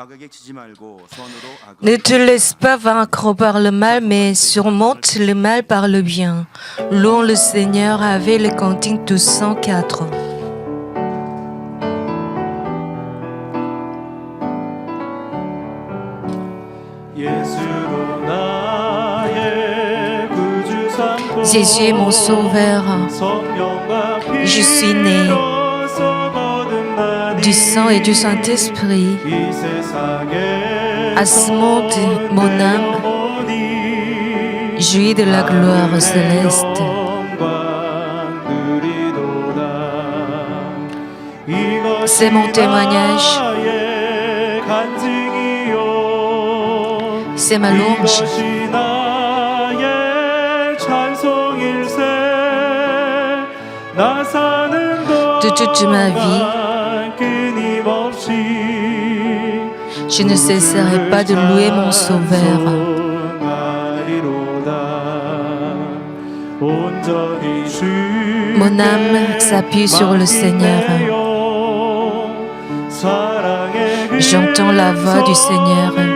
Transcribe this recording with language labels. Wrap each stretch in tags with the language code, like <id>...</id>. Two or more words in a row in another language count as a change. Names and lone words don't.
<ko>치지 말고 손으로 악을</ko> <fr>Ne te laisse pas vaincre par le mal, mais surmonte le mal par le bien. Louons le Seigneur avec le cantique 204.</fr> <ko>예수로 나의 구주 삼고</ko> <fr>Jésus est mon sauveur.</fr> <ko>성령과</ko> <fr>Je suis né</fr> <ko>피로써 거듭 나니</ko> <fr>Du sang et du Saint-Esprit.</fr> <ko>이 세상에</ko> <fr>À ce monde, mon âme</fr> <ko>영원히</ko> <fr>jouit de la gloire céleste.</fr> <ko>영광 누리도다. 이것이</ko> <fr>C'est mon témoignage.</fr> <ko>나의 간증이요</ko> <fr>C'est ma louange.</fr> <ko>이것이 나의 찬송일세. 나 사는</ko> <fr>De toute ma vie,</fr> <ko>동안 끊임없이</ko> <fr>je ne cesserai pas de louer mon Sauveur. Mon âme s'appuie sur le Seigneur. J'entends la voix du Seigneur.</fr>